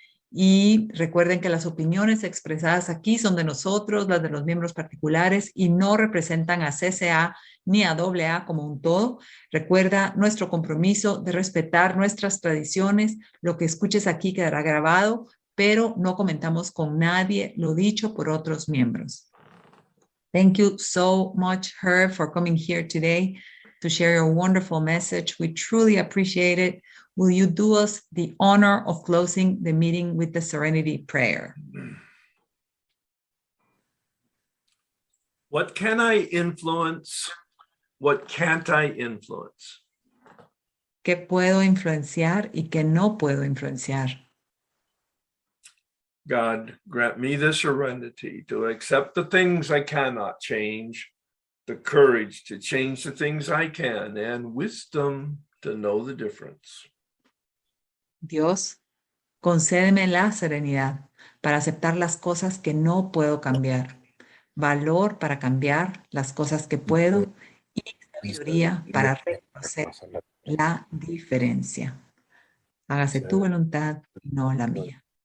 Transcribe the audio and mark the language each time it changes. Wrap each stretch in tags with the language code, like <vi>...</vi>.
<es>Y recuerden que las opiniones expresadas aquí son de nosotros, las de los miembros particulares y no representan a CCA ni a AA como un todo. Recuerda nuestro compromiso de respetar nuestras tradiciones. Lo que escuches aquí quedará grabado, pero no comentamos con nadie lo dicho por otros miembros.</es> <en>Thank you so much, Herb, for coming here today to share your wonderful message. We truly appreciate it. Will you do us the honor of closing the meeting with the Serenity Prayer? What can I influence? What can't I influence?</en> <es>¿Qué puedo influenciar y qué no puedo influenciar?</es> <en>God, grant me the serenity to accept the things I cannot change, the courage to change the things I can, and wisdom to know the difference.</en> <es>Dios, concédeme la serenidad para aceptar las cosas que no puedo cambiar, valor para cambiar las cosas que puedo y sabiduría para reconocer la diferencia. Hágase tu voluntad y no la mía.</es>